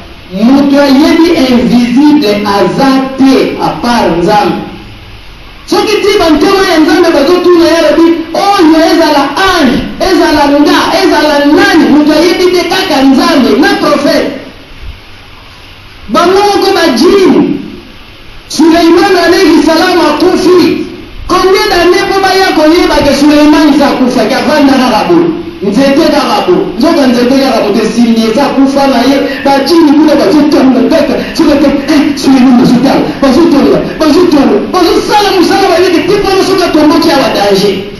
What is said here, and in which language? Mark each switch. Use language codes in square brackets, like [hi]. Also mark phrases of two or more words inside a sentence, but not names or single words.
[ln] Moto ayebi invisible aza te, [fr] à part [ln] Nzambe. Soki ti bantoma ya Nzambe bazotuna ya Rabbi, oyo ezala ange, ezala nga, ezala nani, moto ayebi te, kaka Nzambe na prophète. Bango moko bajini. Suleiman [ar] عليه السلام [ln] akufi. [fr] Combien d'années [ln] po baya koyeba ke Suleiman sa kufa, ke avanda kaka bo? Nzete kaka bo. Nzoka nzete kaka bo, te simbi eza kufa na ye. Bajini kuna bazotonda kaka. Soki te, eh, Suleiman bazotonda, bazotonda, bazotonda, bazosala musala bayeke te mpo soki atomboki awa danger.